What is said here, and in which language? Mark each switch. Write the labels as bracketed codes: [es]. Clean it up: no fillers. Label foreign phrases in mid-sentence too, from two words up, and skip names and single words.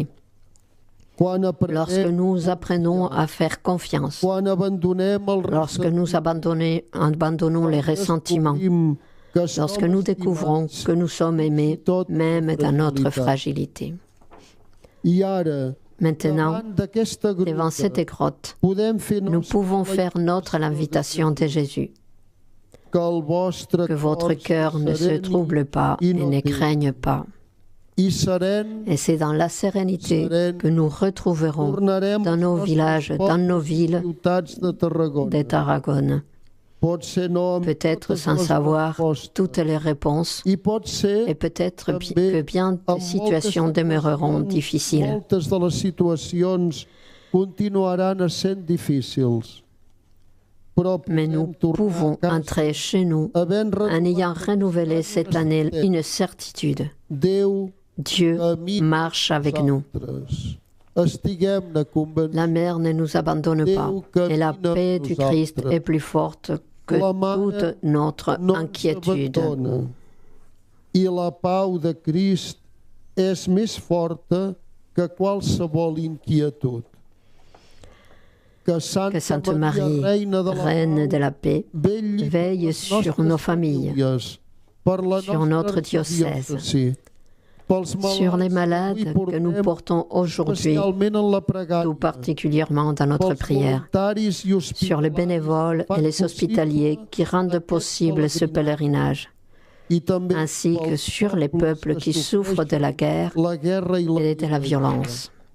[fr] Lorsque nous apprenons à faire confiance, lorsque nous abandonnons les ressentiments, lorsque nous découvrons que nous sommes aimés même dans notre fragilité. Maintenant, [ca] davant d'aquesta [fr] devant [ca] gruta, [fr] cette grotte, [ca] podem fer [fr] nous [ca] nostra [fr] pouvons faire [ca] la [fr] notre l'invitation de Jésus. [ca] que [fr] Que votre cœur ne se trouble pas et ne craigne pas. [ca] I serem, [fr] Et c'est dans la sérénité que nous retrouverons [ca] tornarem [fr] dans nos villages, dans nos villes [ca] ciutats de Tarragona. [fr] de Tarragone. [ca] Potser no amb [fr] Peut-être [ca] totes [fr] sans [ca] les [fr] savoir [ca] respostes. [fr] toutes les réponses, [ca] I pot ser [fr] et peut-être [ca] també [fr] que bien de [ca] amb [fr] situations [ca] moltes [fr] demeureront [ca] situacions, [fr] difficiles. [ca] Moltes de les situacions continuaran essent difícils. Però [fr] Mais nous [ca] podem tornar [fr] pouvons [ca] a casa [fr] entrer chez nous [ca] havent [fr] en ayant [ca] renovat [fr] renouvelé cette année une certitude. [ca] Déu [fr] Dieu [ca] camina [fr] marche avec nous. [ca] nosaltres. Estiguem-ne convençuts. [fr] La mer ne nous abandonne pas et la paix du Christ est plus forte que [ca] La mare [fr] toute notre [ca] no ens [fr] inquiétude. [ca] abandona. I la pau de Crist és més forta que qualsevol inquietud. Que [fr] Sainte Marie, Reine de la paix, veille sur nos familles, sur notre diocèse, sur les malades que nous portons aujourd'hui, tout particulièrement dans notre prière, sur les bénévoles et les hospitaliers qui rendent possible ce pèlerinage, ainsi que sur les peuples qui souffrent de la guerre et de la violence.